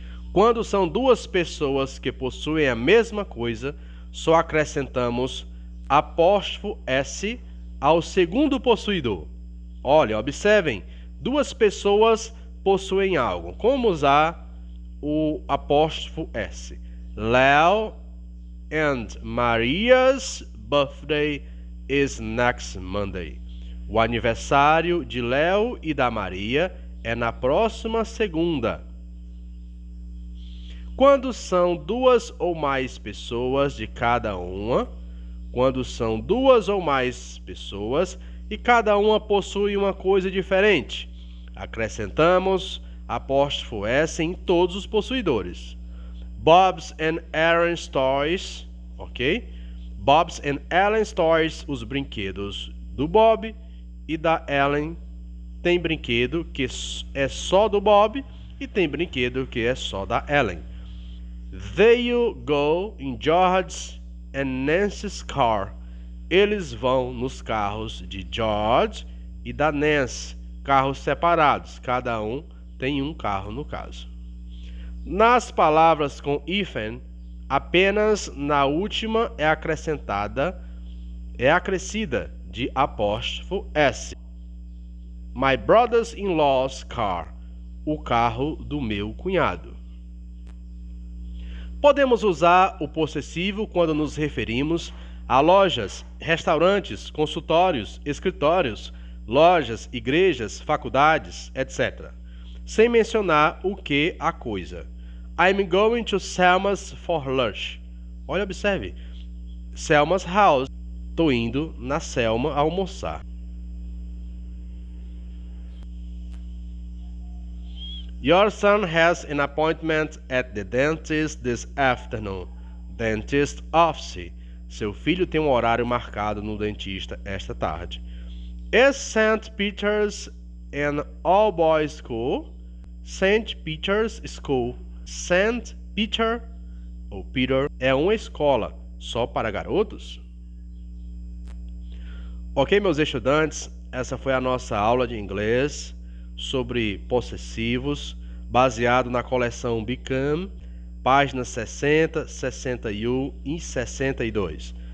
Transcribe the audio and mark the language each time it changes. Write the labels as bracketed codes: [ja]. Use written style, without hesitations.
[pt] Quando são duas pessoas que possuem a mesma coisa, só acrescentamos apóstrofo S ao segundo possuidor. Olha, observem, duas pessoas possuem algo. Como usar o apóstrofo S? [en] Leo and Maria's birthday is next Monday. [pt] O aniversário de Léo e da Maria é na próxima segunda. Quando são duas ou mais pessoas de cada uma, quando são duas ou mais pessoas e cada uma possui uma coisa diferente, acrescentamos apóstrofo S em todos os possuidores. [en] Bob's and Aaron's toys, ok? Bob's and Ellen's toys, [pt] os brinquedos do Bob e da Ellen. Tem brinquedo que é só do Bob e tem brinquedo que é só da Ellen. [en] They'll go in George's and Nancy's car. [pt] Eles vão nos carros de George e da Nancy, carros separados, cada um tem um carro no caso. Nas palavras com hífen, apenas na última é acrescida de apóstrofo S. [en] My brother-in-law's car, [pt] o carro do meu cunhado. Podemos usar o possessivo quando nos referimos a lojas, restaurantes, consultórios, escritórios, lojas, igrejas, faculdades, etc., sem mencionar o que a coisa. [en] I'm going to Selma's for lunch. [pt] Olha, observe. [en] Selma's house. [pt] Estou indo na Selma almoçar. [en] Your son has an appointment at the dentist this afternoon. Dentist office. [pt] Seu filho tem um horário marcado no dentista esta tarde. [en] Is St. Peter's an all-boys school? St. Peter's School. St. [pt] Peter ou Peter é uma escola só para garotos? Ok, meus estudantes, essa foi a nossa aula de inglês sobre possessivos, baseado na coleção Become, páginas 60, 61 e 62.